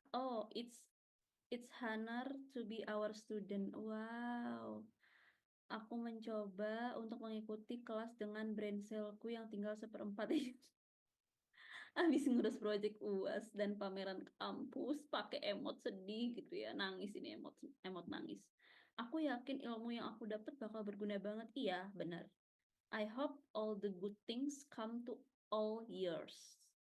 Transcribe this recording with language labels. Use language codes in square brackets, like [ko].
[en] Oh, it's honor to be our student. Wow. [id] Aku mencoba untuk mengikuti kelas dengan brain cell-ku yang tinggal 1/4 ini. Habis ngurus project UAS dan pameran kampus, pakai emot sedih gitu ya, nangis ini, emot nangis. Aku yakin ilmu yang aku dapat bakal berguna banget. Iya, benar. [en] I hope all the good things come to all yours.